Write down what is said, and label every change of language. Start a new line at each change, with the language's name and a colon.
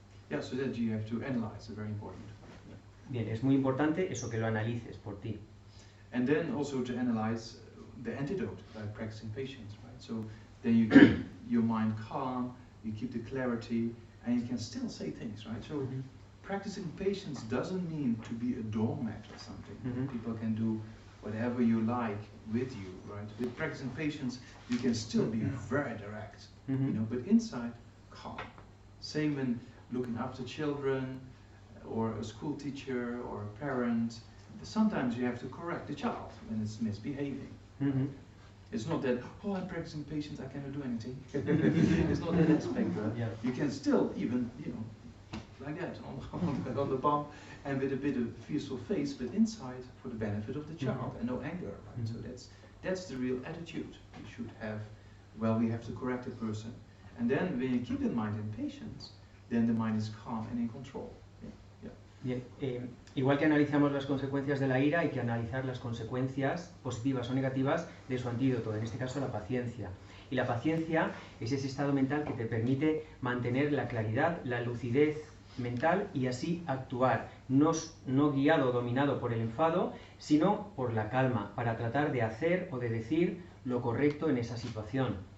English: Yeah, so that you have to analyze, it's very important.
Spanish: Bien, es muy importante eso, que lo analices por ti.
English: And then also to analyze the antidote by practicing patience, right? So then you keep your mind calm, you keep the clarity, and you can still say things, right? So practicing patience doesn't mean to be a doormat or something. People can do whatever you like with you, right? With practicing patience, you can still be very direct, you know, but inside, calm. Same when looking after children, or a school teacher, or a parent. Sometimes you have to correct the child when it's misbehaving. It's not that, oh, I'm practicing patience, I cannot do anything. It's not that aspect, right? Yeah. You can still even, you know, like that, on the bump, and with a bit of fearful face, but inside for the benefit of the child, and no anger, right? So that's the real attitude you should have. Well, we have to correct the person. And then when you keep in mind in patience, then the mind is calm and in control.
Spanish: Bien, igual que analizamos las consecuencias de la ira, hay que analizar las consecuencias positivas o negativas de su antídoto, en este caso la paciencia. Y la paciencia es ese estado mental que te permite mantener la claridad, la lucidez mental y así actuar, no guiado o dominado por el enfado, sino por la calma, para tratar de hacer o de decir lo correcto en esa situación.